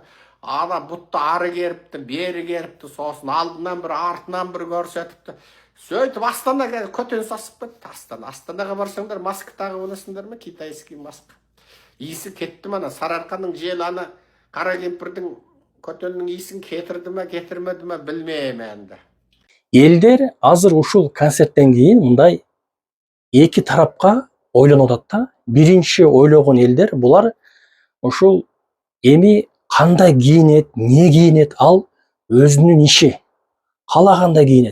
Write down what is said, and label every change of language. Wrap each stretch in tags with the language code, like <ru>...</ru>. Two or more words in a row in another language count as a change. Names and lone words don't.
<kk>Ана бұтты ары керіпті, бері керіпті, сосын алдынан бір, артынан бір көрсетіпті. Сөйтіп Астанаға көтен сасып кетті. Астанаға барсаңдар, маска тағып оласыңдар ма? Китайский маска. Иісі кетті ма? Сарыарқаның жел ана қара кемпірдің көтеннің иісін кетірді ма, кетірмеді ма білмеймін енді.</kk> <ky>Элдер азыр ушул концерттен кийин мындай эки тарапка ойлонуп атат да. Биринчи ойлогон элдер булар ушул эми кандай кийинет, эмне кийинет, ал өзүнүн иши. Каалагандай кийинет.</ky>